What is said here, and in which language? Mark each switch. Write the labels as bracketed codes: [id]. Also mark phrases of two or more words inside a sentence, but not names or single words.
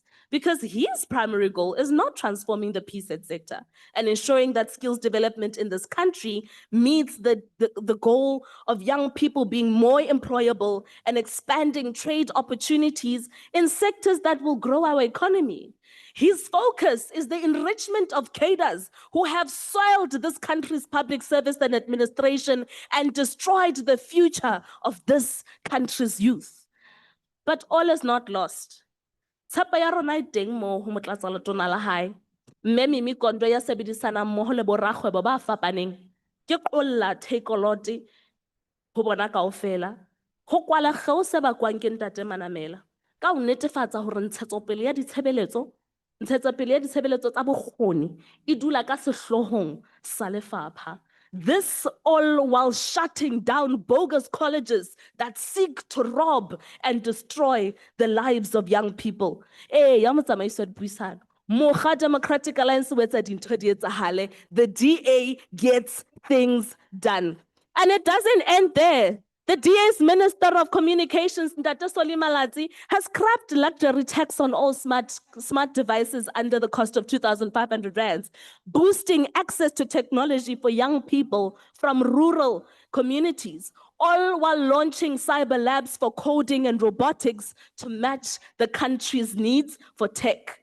[en] Because his primary goal is not transforming the PSET sector and ensuring that skills development in this country meets the goal of young people being more employable and expanding trade opportunities in sectors that will grow our economy. His focus is the enrichment of cadres who have soiled this country's public service and administration and destroyed the future of this country's youth. But all is not lost. [st] Tshepo ya rona e teng mo ho Motlatsaletona la hae. Mme Mimi Kondo ya sebedisana mmoho le borakgwebo ba fapaneng ke qolla Takealot ho bona kaofela. Ho kwala kgeo se bakwang ke Ntate Manamela ka ho netefatsa hore ntshetsopele ya ditshebeletso tsa bokgoni e dula ka sehlohong sa lefapha. [en] This all while shutting down bogus colleges that seek to rob and destroy the lives of young people. [st] Ya motsamaiso wa dipuisano. Mokga Democratic Alliance o etsa dintho di etsahale. [en] The DA gets things done. And it doesn't end there. The DA's Minister of Communications, Ntate Solimalatsi, has scrapped luxury tax on all smart devices under the cost of 2,500 rands, boosting access to technology for young people from rural communities, all while launching cyber labs for coding and robotics to match the country's needs for tech.